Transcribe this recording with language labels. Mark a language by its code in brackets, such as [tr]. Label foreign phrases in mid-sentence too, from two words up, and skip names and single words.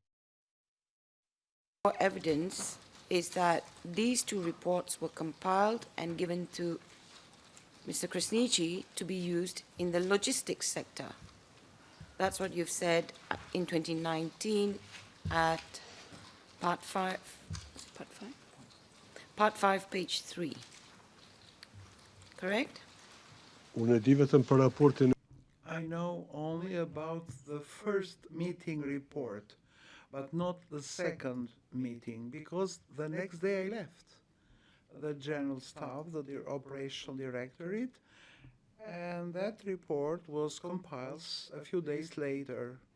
[en] More evidence is that these two reports were compiled and given to Mr. Krasniqi to be used in the logistics sector. That's what you've said in 2019 at part 5, page 3. Correct? [sq] Unë e di vetëm për raportin. [en] I know only about the first meeting report, but not the second meeting, because the next day I left the General Staff, the Operational Directorate, and that report was compiled a few days later.